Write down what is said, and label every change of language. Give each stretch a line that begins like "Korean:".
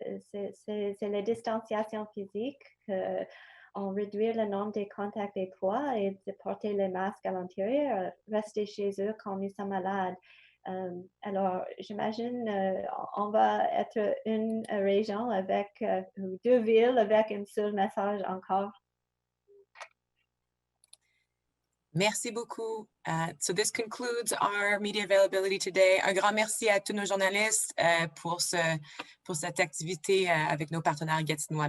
French: C'est la distanciation physique, on réduit le nombre de contacts étroits et de porter les masques à l'intérieur, rester chez eux quand nous sommes malades. Alors, j'imagine on va être une région avec deux villes avec un seul message encore. Merci beaucoup.
English: So this concludes our media availability today.
French: Un grand merci à tous nos journalistes pour cette activité avec nos partenaires gatinois.